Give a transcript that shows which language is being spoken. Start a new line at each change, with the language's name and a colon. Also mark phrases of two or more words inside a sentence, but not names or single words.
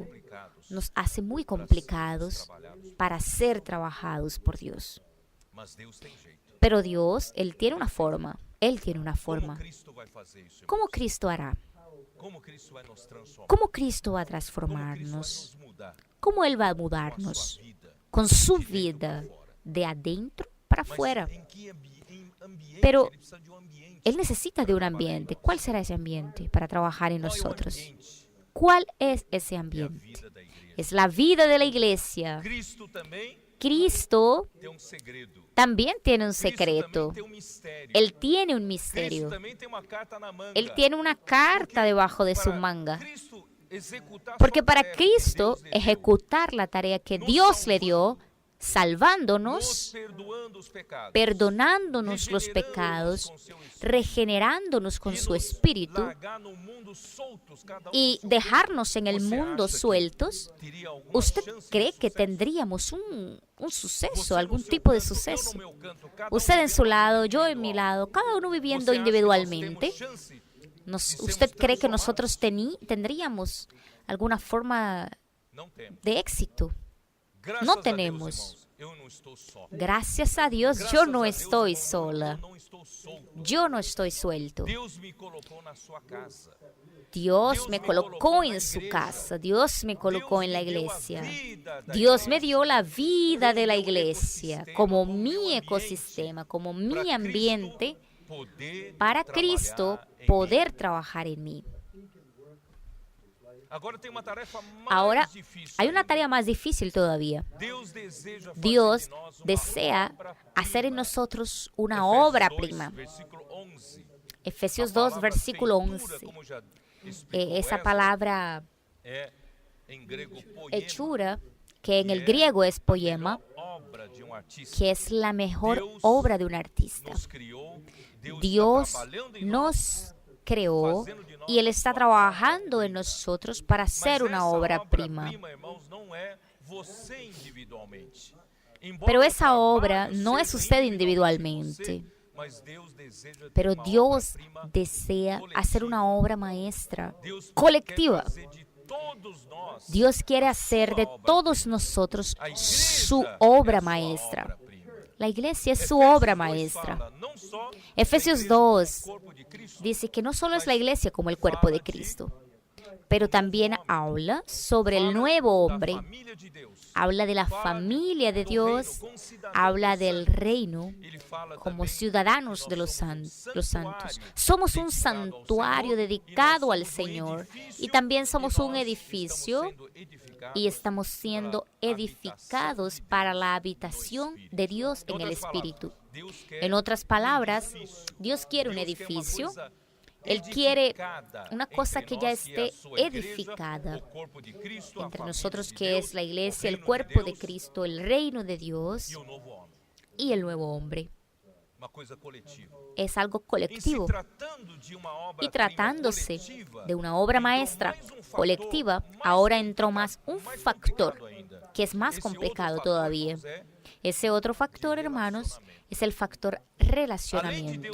Spanish: complicados. nos hace muy complicados para ser trabajados por Dios.
Portuguese: Mas Deus tem jeito.
Spanish: Pero Dios, Él tiene una forma. Él tiene una
Portuguese: Como
Spanish: forma.
Portuguese: Cristo vai fazer isso?
Spanish: ¿Cómo Cristo hará?
Portuguese: Como Cristo vai nos transformar?
Spanish: ¿Cómo Cristo va a
Portuguese: Como Cristo vai
Spanish: transformarnos?
Portuguese: nos mudar
Spanish: ¿Cómo Él va a
Portuguese: com a
Spanish: mudarnos?
Portuguese: sua vida?
Spanish: Con su vida de adentro para
Portuguese: Mas
Spanish: afuera.
Portuguese: em que ambiente?
Spanish: Pero
Portuguese: Ele precisa de um ambiente.
Spanish: Él necesita de un ambiente. ¿Cuál será ese ambiente para trabajar en
Portuguese: Qual é o
Spanish: nosotros?
Portuguese: ambiente?
Spanish: ¿Cuál es ese
Portuguese: É a
Spanish: ambiente?
Portuguese: vida da igreja.
Spanish: Es la vida de la iglesia.
Portuguese: Cristo também
Spanish: Cristo
Portuguese: tem um segredo.
Spanish: también tiene un
Portuguese: Cristo
Spanish: secreto.
Portuguese: também tem um mistério.
Spanish: Él tiene un
Portuguese: Cristo
Spanish: misterio.
Portuguese: também tem uma carta na manga.
Spanish: Él tiene una carta debajo de su
Portuguese: Para
Spanish: manga.
Portuguese: Cristo executar a
Spanish: Porque
Portuguese: sua
Spanish: para
Portuguese: tarefa que
Spanish: Cristo
Portuguese: Deus lhe deu,
Spanish: ejecutar la tarea que Dios le dio,
Portuguese: nos
Spanish: salvándonos,
Portuguese: perdoando os pecados,
Spanish: perdonándonos los
Portuguese: regenerando-nos
Spanish: pecados,
Portuguese: com seu espírito,
Spanish: regenerándonos con
Portuguese: e
Spanish: su
Portuguese: nos
Spanish: espíritu
Portuguese: largar no mundo soltos, cada um
Spanish: y
Portuguese: no seu
Spanish: dejarnos en el
Portuguese: Você
Spanish: mundo
Portuguese: acha que
Spanish: sueltos,
Portuguese: teria alguma
Spanish: ¿usted
Portuguese: chance de
Spanish: cree que
Portuguese: sucesso?
Spanish: tendríamos un suceso,
Portuguese: Você no
Spanish: algún
Portuguese: seu
Spanish: tipo de
Portuguese: canto, eu no
Spanish: suceso?
Portuguese: meu canto, cada
Spanish: Usted en su
Portuguese: vivendo
Spanish: lado, yo en
Portuguese: individual.
Spanish: mi lado, cada uno viviendo
Portuguese: Você acha que nós
Spanish: individualmente.
Portuguese: temos chance?
Spanish: ¿Usted cree que nosotros tendríamos alguna forma
Portuguese: Não temos.
Spanish: de éxito?
Portuguese: Graças
Spanish: No
Portuguese: a Deus,
Spanish: tenemos.
Portuguese: irmãos, eu não estou só.
Spanish: Gracias a Dios,
Portuguese: Graças
Spanish: yo
Portuguese: a
Spanish: no
Portuguese: Deus,
Spanish: estoy
Portuguese: irmão,
Spanish: sola.
Portuguese: Eu não estou solto.
Spanish: Yo no estoy suelto.
Portuguese: Deus me colocou na sua casa.
Spanish: Dios me colocó en su casa. Dios me colocó en la iglesia. Dios me dio la vida de la iglesia como mi ecosistema, como mi ambiente, para Cristo poder trabajar en mí.
Portuguese: Agora tem uma tarefa mais
Spanish: Ahora,
Portuguese: difícil
Spanish: hay una
Portuguese: ainda.
Spanish: tarea más difícil todavía.
Portuguese: Deus deseja fazer
Spanish: Dios
Portuguese: de nós uma
Spanish: desea
Portuguese: obra-prima.
Spanish: hacer en nosotros una
Portuguese: Efésios
Spanish: obra
Portuguese: 2,
Spanish: prima.
Portuguese: versículo 11.
Spanish: Efesios
Portuguese: A
Spanish: 2,
Portuguese: palavra
Spanish: versículo
Portuguese: feitura,
Spanish: 11.
Portuguese: como já explicou
Spanish: Esa
Portuguese: Wesley,
Spanish: palabra
Portuguese: é em grego poema,
Spanish: hechura, que en el griego es poema,
Portuguese: obra de um artista.
Spanish: que es la mejor
Portuguese: Deus
Spanish: obra de un artista.
Portuguese: Nos criou, Deus
Spanish: Dios
Portuguese: está trabalhando em nós,
Spanish: nos creó y Él está trabajando en nosotros para
Portuguese: mas
Spanish: hacer una
Portuguese: essa
Spanish: obra prima.
Portuguese: irmãos, não é você individualmente. Embora
Spanish: Pero
Portuguese: o
Spanish: esa obra
Portuguese: trabalho
Spanish: no es
Portuguese: seja
Spanish: usted
Portuguese: individualmente
Spanish: individualmente,
Portuguese: você, mas Deus deseja ter
Spanish: pero
Portuguese: uma
Spanish: Dios
Portuguese: obra-prima
Spanish: desea colectiva. hacer una obra maestra
Portuguese: Deus
Spanish: colectiva.
Portuguese: quer fazer de todos nós
Spanish: Dios quiere hacer de todos nosotros su obra maestra. La iglesia es su obra maestra. Efesios 2 dice que no solo es la iglesia como el cuerpo de Cristo, pero también habla sobre el nuevo
Portuguese: da
Spanish: hombre,
Portuguese: família de Deus,
Spanish: habla de la familia de
Portuguese: do
Spanish: Dios,
Portuguese: reino, como cidadãos
Spanish: habla
Portuguese: do
Spanish: del
Portuguese: santo.
Spanish: reino
Portuguese: Ele fala
Spanish: como
Portuguese: também
Spanish: ciudadanos
Portuguese: que
Spanish: de
Portuguese: nós
Spanish: los
Portuguese: somos
Spanish: santos. Somos un santuario dedicado al Señor y también somos un edificio y estamos siendo edificados para la habitación de Dios en el Espíritu. En otras palabras, Dios quiere un edificio. Él quiere una cosa que ya esté edificada entre nosotros, que es la iglesia, el cuerpo de Cristo, el reino de Dios
Portuguese: e o novo homem,
Spanish: y el nuevo hombre.
Portuguese: uma coisa coletiva.
Spanish: Es algo
Portuguese: Em se
Spanish: colectivo.
Portuguese: tratando de uma obra
Spanish: Y tratándose de una obra maestra colectiva, ahora entró más un factor que es más complicado todavía. Ese otro factor, hermanos, es el factor relacionamiento.